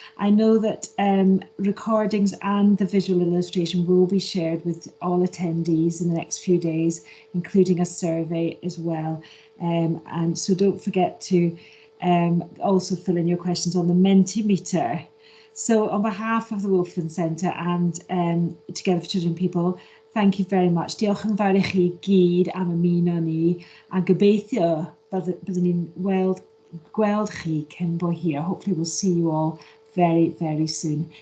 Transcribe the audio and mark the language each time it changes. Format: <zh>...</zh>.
<en>I know that recordings and the visual illustration will be shared with all attendees in the next few days, including a survey as well. And so don't forget to also fill in your questions on the Mentimeter. So on behalf of the Wolfson Centre and Together for Children People, thank you very much.</en> <cy>Diolch yn fawr I chi gyd am ymuno ni, a gobeithio byddwn ni'n gweld chi cyn bo hir.</cy> <en>Hopefully we'll see you all very, very soon.</en>